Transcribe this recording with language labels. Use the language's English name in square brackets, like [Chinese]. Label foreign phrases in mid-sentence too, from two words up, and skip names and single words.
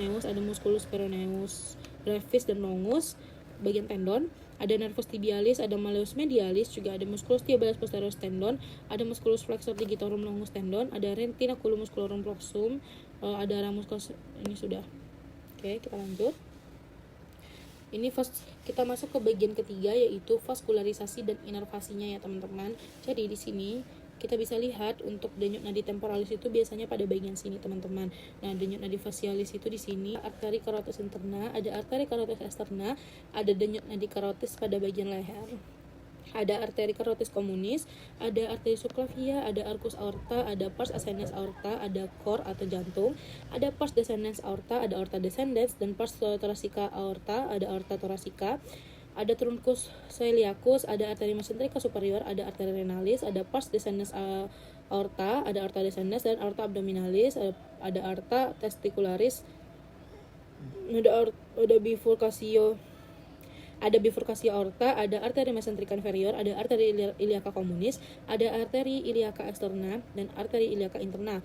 [Indonesian] peroneus brevis dan longus, bagian tendon, ada nervus tibialis, ada malleus medialis, juga ada musculus tibialis posterior tendon, ada musculus flexor digitorum longus tendon, ada retinaculum musculorum proxum, ada ramus ini sudah. Oke, kita lanjut. Ini kita masuk ke bagian ketiga, yaitu vaskularisasi dan inervasinya ya teman-teman. Jadi di sini kita bisa lihat untuk denyut nadi temporalis itu biasanya pada bagian sini teman-teman. Nah, denyut nadi facialis itu di sini arteri carotis interna, ada arteri carotis externa, ada denyut nadi carotis pada bagian leher. Ada arteri carotis communis, ada arteri subclavia, ada arcus aorta, ada pars ascendens aorta, ada cor atau jantung, ada pars descendens aorta, ada aorta descendens, dan pars thoracica aorta, ada aorta thoracica. Ada truncus coeliacus, ada arteri mesenterica superior, ada arteri renalis, ada pars descendens aorta, ada aorta descendens dan aorta abdominalis, ada aorta testicularis, ada bifurcatio aorta, ada arteri mesenterica inferior, ada arteri iliaca communis, ada arteri iliaca externa dan arteri iliaca interna.